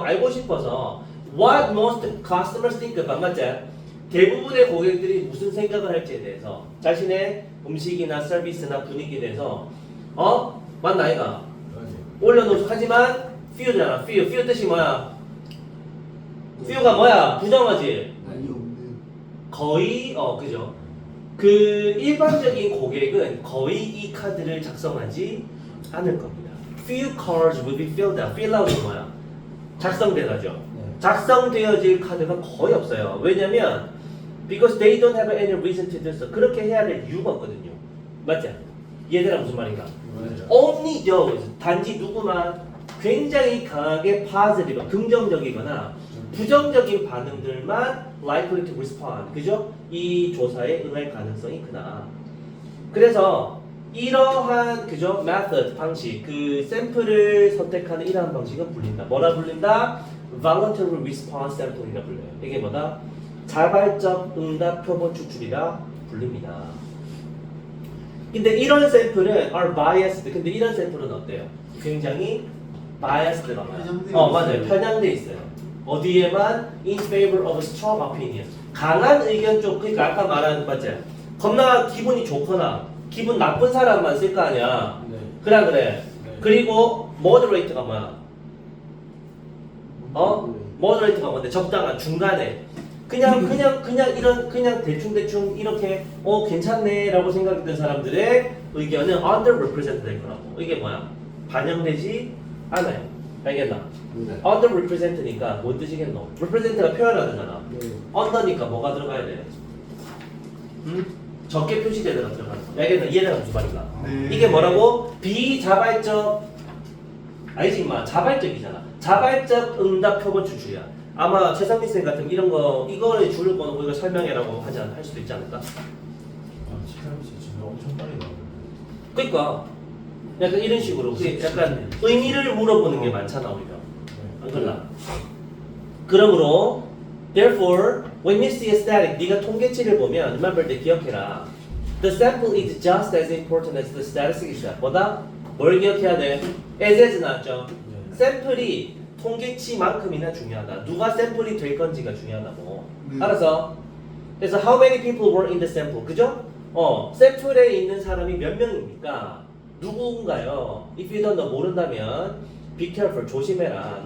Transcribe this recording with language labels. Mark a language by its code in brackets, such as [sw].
[ko] 알고 싶어서 [en] what most customers think about [ko] 맞지? 대부분의 고객들이 무슨 생각을 할지에 대해서 자신의 음식이나 서비스나 분위기에 대해서 맞나 아이가? 맞아요. 올려놓고 하지만 few잖아. few 뜻이 뭐야? few가 뭐야? 부정어지. 많이 없는. 거의 그죠? 그 일반적인 고객은 거의 이 카드를 작성하지 않을 겁니다. [en] Few cards will be filled out. [ko] fill out이 뭐야? 작성돼가죠. 네. 작성되어질 카드가 거의 없어요. 왜냐면 [en] because they don't have any reason to do so. [ko] 그렇게 해야 될 이유가 없거든요. 맞지? 얘들아 무슨 말인가? 맞아요. [en] Only those [ko] 단지 누구만 굉장히 강하게 positive 긍정적이거나 부정적인 반응들만 [en] likely to respond. [ko] 그죠? 이 조사에 응할 가능성이 크다. 그래서 이러한 그죠? method 방식 그 샘플을 선택하는 이러한 방식은 불린다. 뭐라 불린다? voluntary response sample이라 불려요. 이게 뭐다? 자발적 응답 표본 추출이라 불립니다. 근데 이런 샘플은 [en] are biased. [ko] 근데 이런 샘플은 어때요? 굉장히 biased가 뭐야? 편향돼 맞아요. 있어요. 편향돼 있어요. 어디에만 [en] in favor of a strong opinion. [ko] 강한 의견 쪽 그러니까 아까 말한 맞지? 겁나 기분이 좋거나 기분 나쁜 사람만 쓸 거 아니야. 네. 그래. 네. 그리고 moderate가 뭐야? moderate가 뭔데? 적당한 중간에 그냥 이런 그냥 대충 이렇게 괜찮네라고 생각했던 사람들의 의견은 underrepresented 될 거라고. 이게 뭐야? 반영되지 않아요. 알겠나? 네. underrepresented니까 뭔 뜻이겠노? represent가 표현하잖아. 네. under니까 뭐가 들어가야 돼? 적게 표시되는 들어가는 거. 알겠나? 이해가 무슨 말인가? 네. 이게 뭐라고? 비자발적 아니지 임마 자발적이잖아. 자발적 응답 표본 추출이야. 아마 최상민 쌤 같은 이런 거 이거를 줄을 거는 이거 설명해라고 할 수도 있지 않을까? 아, 치카미씨 지금 엄청 빨리 나오는데. 그러니까 약간 이런 식으로 그게 약간 의미를 물어보는 게 많잖아 우리가. 안 그러나? 그러므로 [en] therefore when you see a static [ko] 네가 통계치를 보면 [en] remember [ko] 때 기억해라. [en] The sample is just as important as the statistic itself. [ko] 뭐다? 뭘 기억해야 돼? as 나왔죠? 네. 샘플이 통계치만큼이나 중요하다. 누가 샘플이 될 건지가 중요하다고. 네. 알았어? 그래서 [en] how many people were in the sample? [ko] 그죠? 샘플에 있는 사람이 몇 명입니까? 누군가요? [en] If you don't know [ko] 모른다면 [en] be careful [ko] 조심해라.